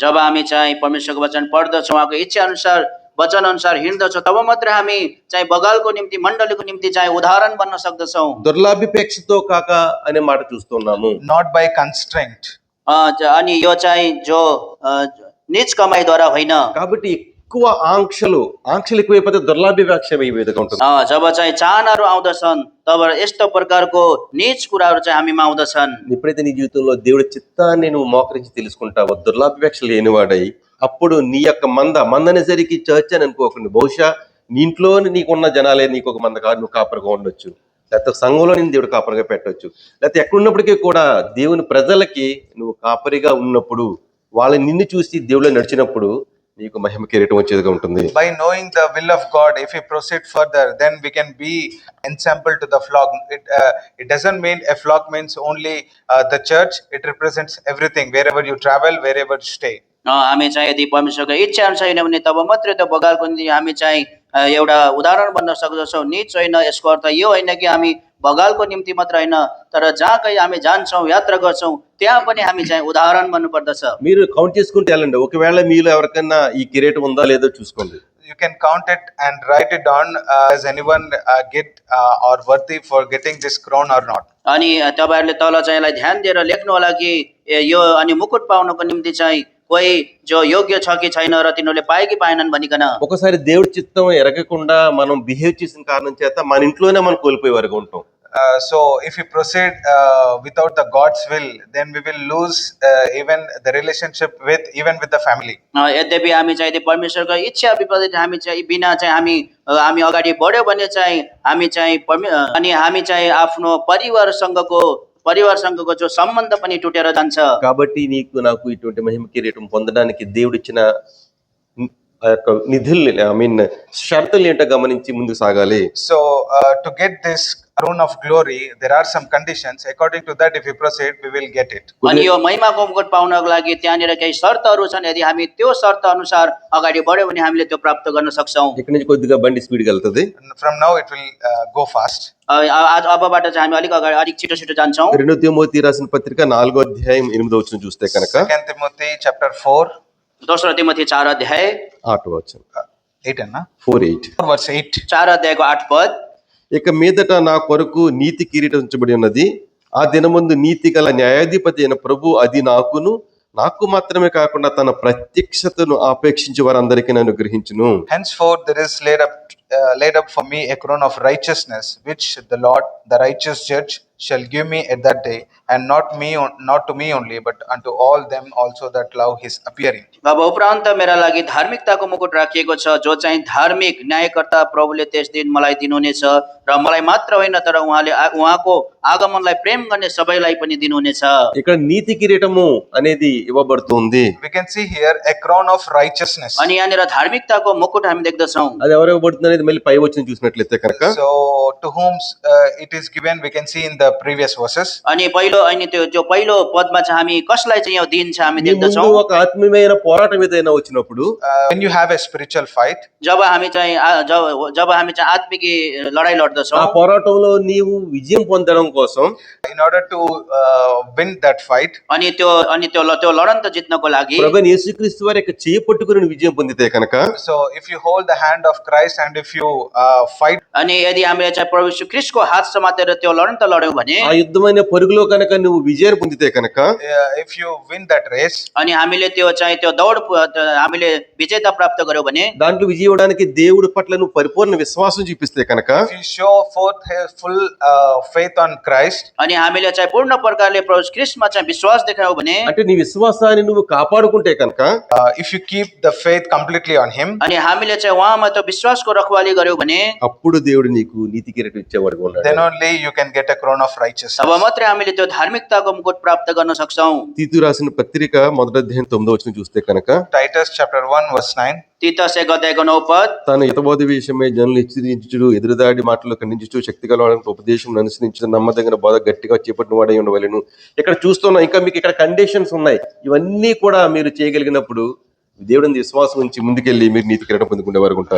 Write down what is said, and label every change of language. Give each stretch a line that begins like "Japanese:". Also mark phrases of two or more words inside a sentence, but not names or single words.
Nepali: जब हामी चाहिँ परमेश्वरको वचन पढ्दछौँ, उहाँको इच्छा अनुसार वचन अनुसार हिँड्दछौँ तब मात्रै हामी चाहिँ बगालको निम्ति मण्डलीको निम्ति चाहिँ उदाहरण बन्न सक्दछौँ।
Telugu: దుర్లాభిపేక్షతో కాక అనే మాట చూస్తున్నాము.
English: not by constraint.
Nepali: अनि यो चाहिँ जो निज कमाइद्वारा होइन।
Telugu: కాబట్టి ఎక్కువ ఆంక్షలు ఎక్కువైపోతే దుర్లాభిపేక్ష ఈ విధంగా ఉంటుంది.
Nepali: जब चाहिँ चाहनाहरू आउँदछन् तब यस्तो प्रकारको निज कुराहरू चाहिँ हामीमा आउँदछन्।
Telugu: ఎప్పుడైతే నీ జీవితంలో దేవుడి చిత్తాన్ని నువ్వు మోకరించి తెలుసుకుంటావో దుర్లాభిపేక్ష లేనివాడై అప్పుడు నీ యొక్క మంద అనేసరికి చర్చ్ అని అనుకోకుండా బహుశా నీ ఇంట్లో నీకున్న జనాలే నీకు ఒక మంద కాదు, నువ్వు కాపరిగా ఉండొచ్చు, లేకపోతే సంఘంలో నేను దేవుడు కాపరిగా పెట్టొచ్చు, లేకపోతే ఎక్కడున్నప్పటికీ కూడా దేవుని ప్రజలకి నువ్వు కాపరిగా ఉన్నప్పుడు వాళ్ళ నిన్ను చూసి దేవుళ్ళు నడిచినప్పుడు నీకు మహిమ కిరీటం వచ్చేదిగా ఉంటుంది.
English: By knowing the will of God, if we proceed further, then we can be ensample to the flock. It doesn't mean a flock means only the church. It represents everything, wherever you travel, wherever you stay.
Nepali: हामी चाहिँ यदि परमेश्वरको इच्छा अनुसार छैन भने तब मात्रै त्यो बगालको निम्ति हामी चाहिँ एउटा उदाहरण बन्न सक्दछौँ। निज होइन, यसको अर्थ यो होइन कि हामी बगालको निम्ति मात्र होइन, तर जहाँ कहीँ हामी जान्छौँ, यात्रा गर्छौँ, त्यहाँ पनि हामी चाहिँ उदाहरण बन्नुपर्दछ।
Telugu: మీరు కౌంట్ చేసుకుంటే వెళ్ళండి, ఒకవేళ మీలో ఎవరికైనా ఈ కిరీటం ఉందా లేదో చూసుకోండి.
English: You can count it and write it down. Does anyone get or worthy for getting this crown or not?
Nepali: अनि तपाईँहरूले तल चाहिँ यसलाई ध्यान दिएर लेख्नु होला कि यो अनि मुकुट पाउनको निम्ति चाहिँ कोही जो योग्य छ कि छैन र तिनीहरूले पाए कि पाएनन् भनिकन।
Telugu: ఒకసారి దేవుడి చిత్తం ఎరగకుండా మనం బిహేవ్ చేసిన కారణం చేత మన ఇంట్లోనే మనం కోల్పోయే వరకు ఉంటాం.
English: So if we proceed without the God's will, then we will lose even the relationship with the family.
Nepali: यद्यपि हामी चाहिँ यदि परमेश्वरको इच्छा विपरीत हामी चाहिँ बिना चाहिँ हामी अगाडि बढ्यो भने चाहिँ हामी चाहिँ अनि हामी चाहिँ आफ्नो परिवारसँगको जो सम्बन्ध पनि टुटेर जान्छ।
Telugu: కాబట్టి నీకు నాకు ఇటువంటి మహిమ కిరీటం పొందడానికి దేవుడిచ్చిన ఆ యొక్క నిధుల్ని షరతులు ఏంటో గమనించి ముందుకు సాగాలి.
English: So to get this crown of glory, there are some conditions. According to that, if we proceed, we will get it.
Nepali: अनि यो महिमाको मुकुट पाउनको लागि त्यहाँनिर केही शर्तहरू छन्। यदि हामी त्यो शर्त अनुसार अगाडि बढ्यो भने हामीले त्यो प्राप्त गर्न सक्छौँ।
Telugu: ఇక్కడ నుంచి కొద్దిగా బండి స్పీడ్గా వెళ్తుంది.
English: From now, it will go fast.
Nepali: अबबाट चाहिँ हामी अलिक छिटो जान्छौँ।
Telugu: 2 తిమోతి రాసిన పత్రిక 4వ అధ్యాయం 8వ వచనం చూస్తే కనుక
English: 2 Timothy chapter 4.
Nepali: दोस्रो तिमोथी 4 अध्याय
Telugu: 8వ వచనం 8 అన్న 4:8
English: verse 8.
Nepali: 4 अध्यायको 8 पद।
Telugu: ఇక మీదట నా కొరకు నీతి కిరీటం ఉంచబడి ఉన్నది, ఆ దినమందు నీతి గల న్యాయాధిపతి అయిన ప్రభు అది నాకు మాత్రమే కాకుండా తన ప్రత్యక్షతను ఆపేక్షించి వారందరికీ నన్ను గ్రహించును.
English: Henceforth there is laid up for me a crown of righteousness, which the Lord, the righteous judge, shall give me at that day, and not to me only, but unto all them also that love his appearing.
Nepali: अब उपरान्त मेरा लागि धार्मिकताको मुकुट राखिएको छ, जो चाहिँ धार्मिक न्यायकर्ता प्रभुले त्यस दिन मलाई दिनुहुनेछ, र मलाई मात्र होइन तर उहाँको आगमनलाई प्रेम गर्ने सबैलाई पनि दिनुहुनेछ।
Telugu: ఇక్కడ నీతి కిరీటము అనేది ఇవ్వబడుతుంది.
English: We can see here a crown of righteousness.
Nepali: अनि यहाँनिर धार्मिकताको मुकुट हामी देख्दछौँ।
Telugu: అది ఎవరు ఇవ్వబడుతుంది అనేది మళ్ళీ పై వచ్చిన చూసినట్లయితే కనుక
English: So to whom it is given, we can see in the previous verses.
Nepali: अनि त्यो जो पहिलो पदमा चाहिँ हामी कसलाई चाहिँ यो दिन्छ हामी
Telugu: నీ ముందు
Nepali: देख्दछौँ।
Telugu: ఒక ఆత్మీయమైన పోరాటం ఏదైనా వచ్చినప్పుడు
English: When you have a spiritual fight,
Nepali: जब हामी चाहिँ आत्मिक लडाइँ
Telugu: ఆ
Nepali: लड्दछौँ,
Telugu: పోరాటంలో నీవు విజయం పొందడం కోసం
English: in order to win that fight,
Nepali: अनि त्यो लडन त जित्नको लागि
Telugu: ప్రభువైన యేసుక్రీస్తు వారి యొక్క చేయి పట్టుకుని నువ్వు విజయం పొందితే కనుక
English: so if you hold the hand of Christ and if you fight,
Nepali: अनि यदि हामीले चाहिँ प्रभु यीशु ख्रीष्टको हात समातेर त्यो लडन त लड्यौँ भने
Telugu: ఆ యుద్ధమైన పరుగులో కనుక నువ్వు విజయం పొందితే కనుక
English: if you win that race,
Nepali: अनि हामीले त्यो दौड हामीले विजेता प्राप्त गर्यौँ भने
Telugu: దాంట్లో విజయం ఇవ్వడానికి దేవుడి పట్ల నువ్వు పరిపూర్ణ విశ్వాసం చూపిస్తే కనుక
English: if you show forth full faith on Christ,
Nepali: अनि हामीले चाहिँ पूर्ण प्रकारले प्रभु ख्रीष्टमा चाहिँ विश्वास देखायौँ भने
Telugu: అంటే నీ విశ్వాసాన్ని నువ్వు కాపాడుకుంటే కనుక
English: if you keep the faith completely on him,
Nepali: अनि हामीले चाहिँ उहाँमा त्यो विश्वासको रखवाली गर्यौँ भने
Telugu: అప్పుడు దేవుడు నీకు నీతి కిరీటం ఇచ్చేవాడుగా ఉన్నాడు.
English: then only you can get a crown of righteousness.
Nepali: तब मात्रै हामीले त्यो धार्मिकताको मुकुट प्राप्त गर्न सक्छौँ।
Telugu: తీతు రాసిన పత్రిక 1వ అధ్యాయం 9వ వచనం చూస్తే కనుక
English: Titus chapter 1 verse 9.
Nepali: तीतस 1 अध्यायको 9 पद।
Telugu: తన హితబోధ విషయమై జనులు హెచ్చరించుడు, ఎదురుదాడి మాటలు ఖండించుచు, శక్తి గలవాడని ఉపదేశం అనుసరించు, నమ్మదగిన బోధ గట్టిగా చేపట్టిన వాడై ఉండవలెను. ఇక్కడ చూస్తున్నా ఇంకా మీకు ఇక్కడ కండిషన్స్ ఉన్నాయి. ఇవన్నీ కూడా మీరు చేయగలిగినప్పుడు దేవుడిని విశ్వాసం ఉంచి ముందుకెళ్ళి మీరు నీతి కిరీటం పొందుకునే వారు
English: We